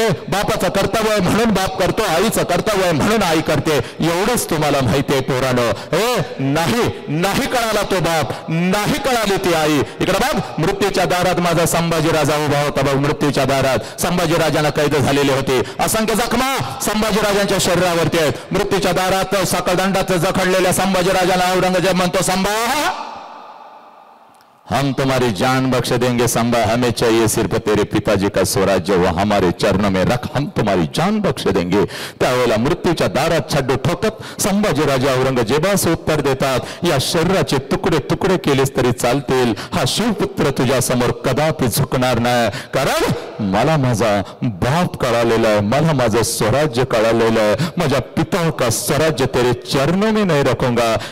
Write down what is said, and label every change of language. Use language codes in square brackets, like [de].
[mr] बापाचं कर्तव्य म्हणून बाप करतो, आईचं कर्तव्य म्हणून आई करते, एवढंच तुम्हाला माहिती आहे पोरानो। नाही कळाला तो बाप, नाही कळाली ती आई। इकडे बघ, मृत्यूच्या दारात माझा संभाजीराजा उभा होता बघ, मृत्यूच्या दारात संभाजीराजांना कैद झालेले होते, असंख्य जखमा संभाजीराजांच्या शरीरावरती आहेत। मृत्यूच्या दारात सकळदंडात जखडलेल्या संभाजीराजाला औरंगजेब म्हणतो, [hi] संभा हम तुम्हारी जान बख्श देंगे संभा, हमें चाहिए सिर्फ तेरे पिताजी का स्वराज्य, वो हमारे चरणों में रख, हम तुम्हारी जान बख्श देंगे। [mr] त्यावेळेला मृत्यूच्या दारात छड्डू ठोकत संभाजीराजा औरंगजेबास उत्तर देतात, या शरीराचे तुकडे तुकडे केलेस तरी चालतील, हा शिवपुत्र तुझ्या समोर कदापि झुकणार नाही, कारण मला माझा बाप कळालेला आहे, मला माझं स्वराज्य कळालेलं आहे, माझ्या [hi] पिता का स्वराज्य तेरे चरणों में नहीं रखूंगा।